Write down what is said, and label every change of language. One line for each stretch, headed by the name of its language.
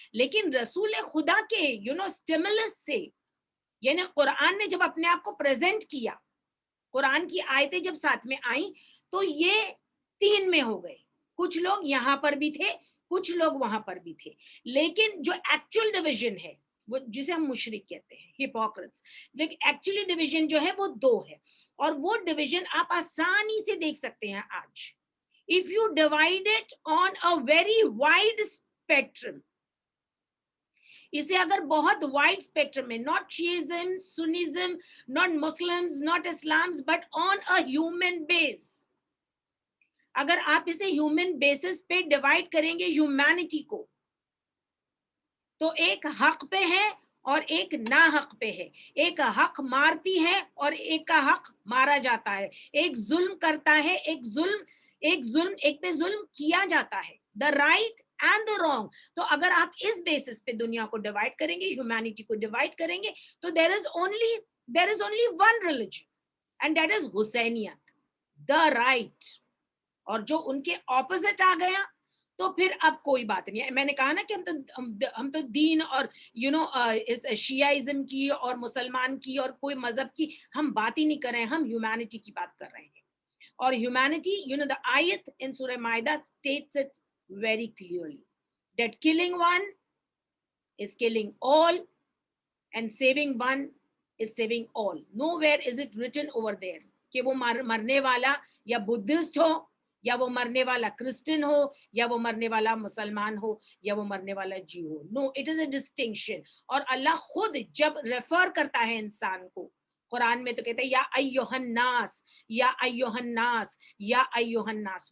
Urdu: لیکن رسول خدا کے سٹیمولس سے, یعنی قرآن نے جب اپنے آپ کو پریزنٹ کیا, قرآن کی آیتیں جب ساتھ میں آئیں, تو یہ 3 میں ہو گئے. کچھ لوگ یہاں پر بھی تھے, کچھ لوگ وہاں پر بھی تھے, لیکن جو ایکچوئل ڈویژن ہے, وہ جسے ہم مشرک کہتے ہیں, ہپوکریٹس, لیکن ایکچولی ڈویژن جو ہے وہ 2 ہے. اور وہ ڈویژن آپ آسانی سے دیکھ سکتے ہیں آج.
English: If you divide it on a very wide spectrum,
Urdu: اسے اگر بہت وائڈ اسپیکٹرم میں,
English: not Shiism, Sunnism, not Muslims, not Islams, but on a human base,
Urdu: اگر آپ اسے ہیومن بیسس پہ ڈیوائڈ کریں گے ہیومینٹی کو, تو ایک حق پہ ہے اور ایک نا حق پہ ہے, ایک حق مارتی ہے اور ایک کا حق مارا جاتا ہے, ایک ظلم کرتا ہے, ایک پہ ظلم کیا جاتا ہے,
English: The right and the wrong.
Urdu: تو اگر آپ اس بیسس پہ دنیا کو ڈیوائڈ کریں گے, ہیومینٹی کو ڈیوائڈ کریں گے, تو
English: There is only one religion and that is حسینیت, the right.
Urdu: اور جو ان کے اپوزٹ آ گیا تو پھر اب کوئی بات نہیں ہے. میں نے کہا نا کہ ہم تو دین اور شیعائزم کی اور مسلمان کی اور کوئی مذہب کی ہم بات ہی نہیں کر رہے ہیں, ہم ہیومینٹی کی بات کر رہے ہیں. اور humanity,
English: the ayat in Surah Maida states it very clearly that killing one is killing all and saving one is saving all. Nowhere is it written over there
Urdu: کہ وہ مرنے والا یا بدھسٹ ہو, یا وہ مرنے والا کرسچن ہو, یا وہ مرنے والا مسلمان ہو, یا وہ مرنے والا جیو ہو.
English: No, it is a distinction.
Urdu: اور اللہ خود جب ریفر کرتا ہے انسان کو قرآن میں تو کہتے ہیں
Arabic: یا ایھا الناس,
Urdu: یا ایھا الناس, یا ایھا الناس.